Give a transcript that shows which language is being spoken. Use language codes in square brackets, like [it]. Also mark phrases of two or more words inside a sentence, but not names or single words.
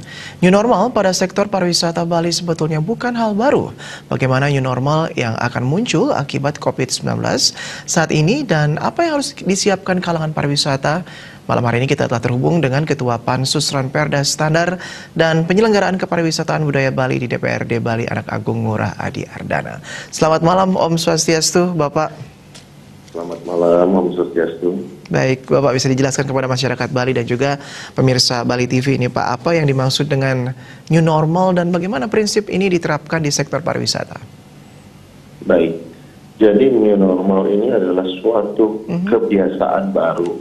[en] New normal [id] pada sektor pariwisata Bali sebetulnya bukan hal baru. Bagaimana [en] new normal [id] yang akan muncul akibat COVID-19 saat ini dan apa yang harus disiapkan kalangan pariwisata? Malam hari ini kita telah terhubung dengan Ketua Pansus Ranperda Standar dan Penyelenggaraan Kepariwisataan Budaya Bali di DPRD Bali, Anak Agung Ngurah Adi Ardana. Selamat malam, [ban] Om Swastiastu, [id] Bapak. Selamat malam, [ban] Om Swastiastu. [id] Baik, Bapak bisa dijelaskan kepada masyarakat Bali dan juga pemirsa Bali TV ini, Pak, apa yang dimaksud dengan [en] new normal [id] dan bagaimana prinsip ini diterapkan di sektor pariwisata? Baik, jadi [en] new normal [id] ini adalah suatu kebiasaan baru.